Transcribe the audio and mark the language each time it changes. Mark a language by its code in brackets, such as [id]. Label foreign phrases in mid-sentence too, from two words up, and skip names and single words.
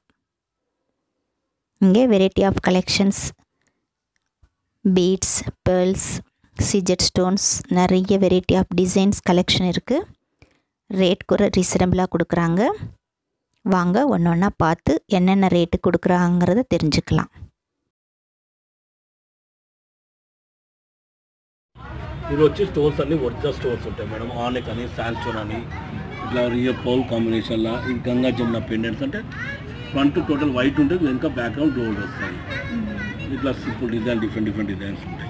[ta] இங்கே [en] variety of collections, beads, pearls, CZ stones, [ta] நிறைய [en] variety of designs collection [ta] இருக்குது. ரேட் கூட ரீசனபிளாக கொடுக்குறாங்க. வாங்க ஒன்று ஒன்றா பார்த்து என்னென்ன ரேட்டு கொடுக்குறாங்கிறத தெரிஞ்சுக்கலாம். [te] ఇది వచ్చి స్టోన్స్ అన్ని [en] original stones [te] ఉంటాయి మేడం. ఆనెక్ అని, శాండ్స్టోన్ అని, ఇట్లా [en] real pearl combination [te] ఈ గంగా జమున పెండెంట్స్ అంటే [en] front total white [te] ఉంటుంది, వెనుక [en] background gold [te] వస్తాయి. ఇట్లా [en] simple design, different designs [te] ఉంటాయి.